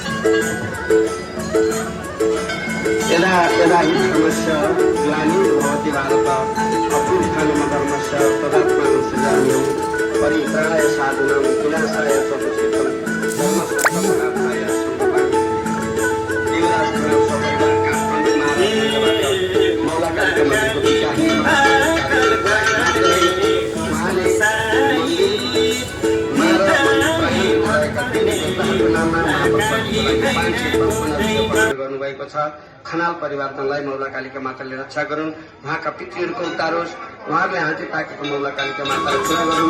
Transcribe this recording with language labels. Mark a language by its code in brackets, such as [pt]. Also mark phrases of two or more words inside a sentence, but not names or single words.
[sa] यदा यदा हि धर्मस्य ग्लानिर्भवति भारत अभ्युत्थानम् धर्मस्य तदात्मानं सृजाम्यहं परित्राणाय साधूनां विनाशाय च दुष्कृतं धर्मसंस्थापनार्थाय सम्भवामि। [ne] देवराज प्रणव सपरिवार काठमाडौँ महाराष्ट्रबाट मौलाकालीका मन्दिरको गर्नुभएको छ। खनाल परिवारजनलाई मौलाकालीका माताले रक्षा गरून्, उहाँका पितृहरूको उद्धार होस्, उहाँहरूले हाते ताकेको मौलाकालीका माताले पुरा गरून्।